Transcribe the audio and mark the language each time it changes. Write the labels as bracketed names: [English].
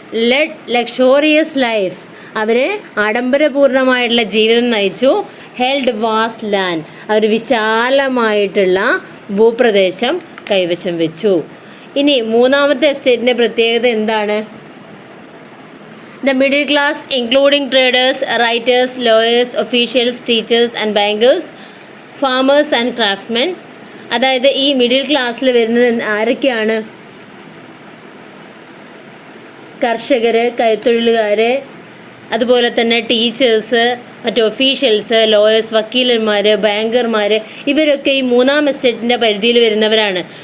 [English] led luxurious life, [Malayalam] അവർ ആഡംബരപൂർണമായിട്ടുള്ള ജീവിതം നയിച്ചു. [English] held vast land, [Malayalam] അവർ വിശാലമായിട്ടുള്ള ഭൂപ്രദേശം കൈവശം വെച്ചു. ഇനി മൂന്നാമത്തെ എസ്റ്റേറ്റിൻ്റെ പ്രത്യേകത എന്താണ്? [English] The middle class, including traders, writers, lawyers, officials, teachers and bankers, farmers and craftsmen. [Malayalam] അതായത് ഈ മിഡിൽ ക്ലാസ്സിൽ വരുന്നത് ആരൊക്കെയാണ്? കർഷകർ, കൈത്തൊഴിലുകാർ, അതുപോലെ തന്നെ ടീച്ചേഴ്സ്, മറ്റ് ഒഫീഷ്യൽസ്, ലോയേഴ്സ്, വക്കീലന്മാർ, ബാങ്കർമാർ, ഇവരൊക്കെ ഈ മൂന്നാം എസ്റ്റേറ്റിൻ്റെ പരിധിയിൽ വരുന്നവരാണ്.